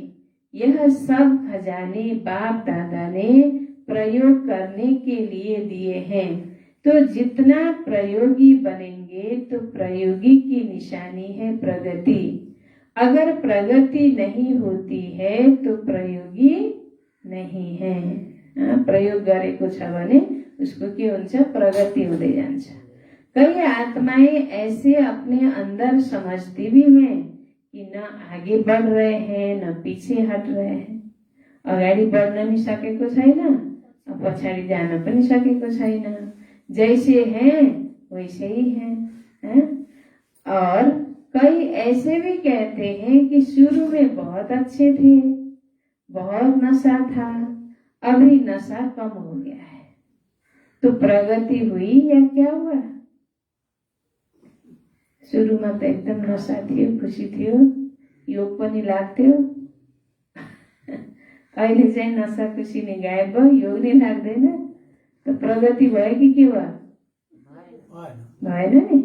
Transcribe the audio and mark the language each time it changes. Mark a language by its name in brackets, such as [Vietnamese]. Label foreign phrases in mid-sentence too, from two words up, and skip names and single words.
[Hindi] यह सब खजाने बाप दादा ने प्रयोग करने के लिए दिए हैं। तो जितना प्रयोगी बनेंगे तो प्रयोगी की निशानी है प्रगति। अगर प्रगति नहीं होती है तो प्रयोगी नहीं है। [Nepali] प्रयोग गरेको छ भने उसको के हुन्छ, प्रगति हुँदै जान्छ। [Hindi] कई आत्माएं ऐसे अपने अंदर समझती भी हैं कि न आगे बढ़ रहे हैं न पीछे हट रहे हैं। [Nepali] अगाडि बढ्न नि सकेको छैन, पछाडि जान पनि सकेको छैन। [Hindi] जैसे हैं वैसे ही हैं। और कई ऐसे भी कहते हैं कि शुरू में बहुत अच्छे थे, बहुत नशा था, अभी नशा कम हो गया है। तो प्रगति हुई या क्या हुआ? [Nepali] सुरुमा त एकदम नशा थियो, खुसी थियो, योग पनि लाग्थ्यो। अहिले चाहिँ नशा खुसी नि गायब भयो, योग नि लाग्दैन। त प्रगति भयो कि के भयो? भएन नि।